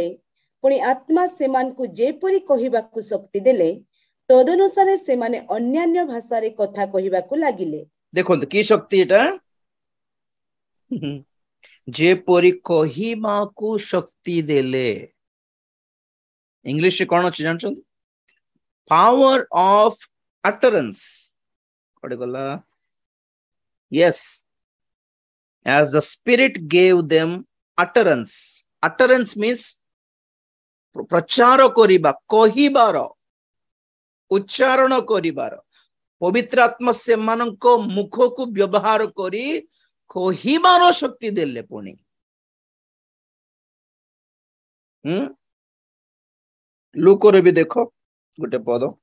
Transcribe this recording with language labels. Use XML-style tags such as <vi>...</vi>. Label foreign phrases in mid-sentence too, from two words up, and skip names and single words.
<or>ପୁଣି ଆତ୍ମା ସେମାନଙ୍କୁ ଯେପରି କହିବାକୁ ଶକ୍ତି ଦେଲେ, ତଦନୁସାରେ ସେମାନେ ଅନ୍ୟାନ୍ୟ ଭାଷାରେ କଥା କହିବାକୁ ଲାଗିଲେ। ଦେଖନ୍ତୁ କି ଶକ୍ତି ଏଟା, ଯେପରି କହିବାକୁ ଶକ୍ତି ଦେଲେ। ଇଂଲିଶ କଣ ଅଛି ଜାଣିଛନ୍ତି?</or> <en>power of utterance.</en> <or>କୋଡେ ଗଲା?</or> <en>yes, as the spirit gave them utterance. Utterance means</en> <or>ପ୍ରଚାର କରିବା, କହିବାର, ଉଚ୍ଚାରଣ କରିବାର। ପବିତ୍ର ଆତ୍ମା ସେମାନଙ୍କ ମୁଖକୁ ବ୍ୟବହାର କରି କହିବାର ଶକ୍ତି ଦେଲେ। ପୁଣି ଲୁକରେ ବି ଦେଖ ଗୋଟେ ପଦ,</or>